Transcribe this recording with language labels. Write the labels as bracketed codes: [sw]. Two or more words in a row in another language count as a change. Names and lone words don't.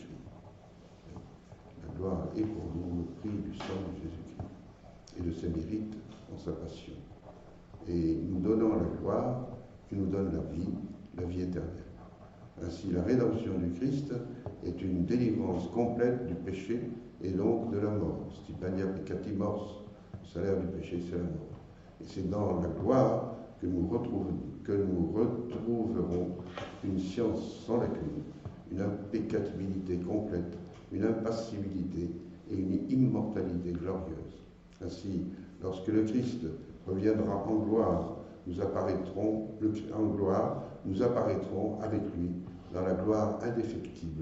[fr] La gloire est pour nous le prix du sang de Jésus-Christ et de ses mérites en sa passion. Et nous donnant la gloire, il nous donne la vie éternelle. Ainsi, la rédemption du Christ est une délivrance complète du péché et donc de la mort. [la] Stipania peccati mors, [fr] le salaire du péché, c'est la mort. Et c'est dans la gloire que nous retrouverons une science sans lacune, une impeccabilité complète, une impassibilité et une immortalité glorieuse. Ainsi, lorsque le Christ reviendra en gloire, nous apparaîtrons avec lui dans la gloire indéfectible.